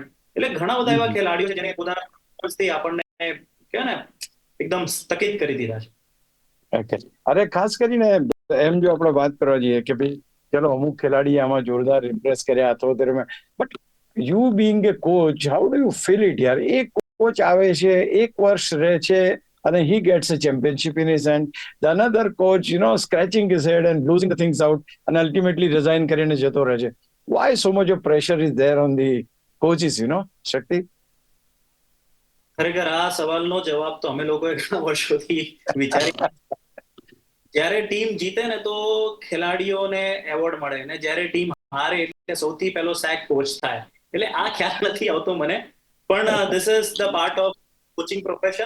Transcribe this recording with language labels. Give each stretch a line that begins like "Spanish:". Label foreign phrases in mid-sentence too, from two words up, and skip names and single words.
Gujarati: એટલે ઘણા બધા એવા ખેલાડીઓ છે જેને પોતાના પરફોર્મન્સથી આપણને કહેવાય ને એકદમ સ્થગિત કરી દીધા છે. ઓકે. અરે ખાસ કરીને એમ જો આપણે વાત કરવા જઈએ કે ભાઈ ચલો અમુક ખેલાડી આમાં જોરદાર ઇમ્પ્રેસ કર્યા અથવા
English: but you being a coach, how do you feel it
Gujarati: યાર? એક કોચ આવે છે, 1 વર્ષ રહે છે અને
English: he gets a championship in his hand. The another coach, scratching his head and losing the things out and ultimately resign
Gujarati: કરીને જતો રહે છે.
English: Why so much of pressure is there on the coaches, Shakti?
Gujarati: ખરેખર આ સવાલનો જવાબ તો અમે લોકોએ ઘણા વર્ષોથી વિચારી. જ્યારે ટીમ જીતે ને તો ખેલાડીઓને એવોર્ડ મળે, ને જ્યારે ટીમ હારે એટલે સૌથી પહેલો સેક કોચ થાય. એટલે આ ખ્યાલ નથી આવતો મને.
English: પણ this is the part of coaching profession.